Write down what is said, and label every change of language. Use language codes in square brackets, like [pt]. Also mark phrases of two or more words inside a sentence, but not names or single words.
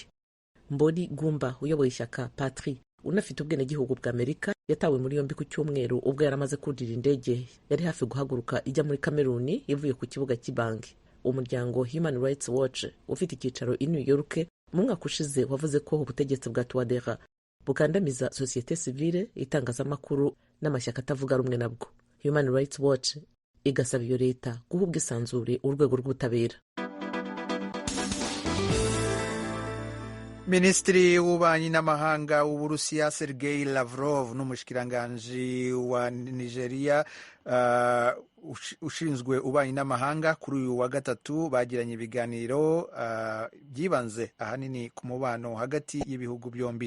[rw] Mboni Gumba uyoboye ishyaka Patri unafite ubwenegihugu bwa Amerika yatawe muri yombi ku cyumweru ubwo yaramaze kurira indege yari hafi guhaguruka ijya muri Kameruni ivuye ku kibuga cy'Ibangi. Umuryango Human Rights Watch ufite icyicaro i New York mu mwaka ushize wavuze ko ubutegetsi bwa Touadera bukandamiza sosiyete sivile, itangazamakuru n'amashyaka atavuga rumwe nabwo. Human Rights Watch igasaba iyo leta guha ubwisanzure urwego rw'ubutabera. Minisitiri w'ububanyi n'amahanga w'Uburusiya Sergei Lavrov n'umushikiranganji wa Nigeria ushinzwe ububanyi n'amahanga kuri uyu wa gatatu bagiranye ibiganiro byibanze ahanini ku mubano hagati y'ibihugu byombi.